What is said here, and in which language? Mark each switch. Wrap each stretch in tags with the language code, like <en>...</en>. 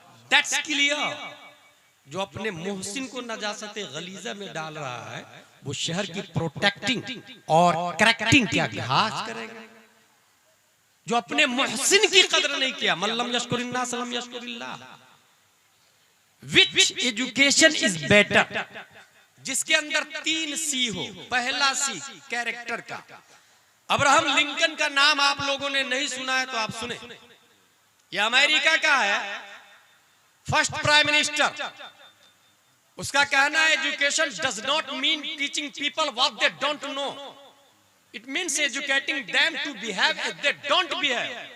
<en>That's clear.</en> <hi>जो अपने मोहसिन को नजासते गलीजा में डाल रहा है वो शहर की प्रोटेक्टिंग और करेक्टिंग क्या घास करेगा? जो अपने मोहसिन की कदर नहीं किया,</hi> <ar>मल्लम यशकुरिन्नास लम यशकुरिल्लाह।</ar> <en>Which education is better?</en> <hi>जिसके अंदर 3 C हो। पहला C कैरेक्टर का। अब्राहम लिंकन का नाम आप लोगों ने नहीं सुना है तो आप सुने। यह अमेरिका का है,</hi> <en>First prime minister.</en> <hi>उसका कहना है</hi> <en>Education does not mean teaching people what they don't know, it means educating them to behave as they don't behave.</en>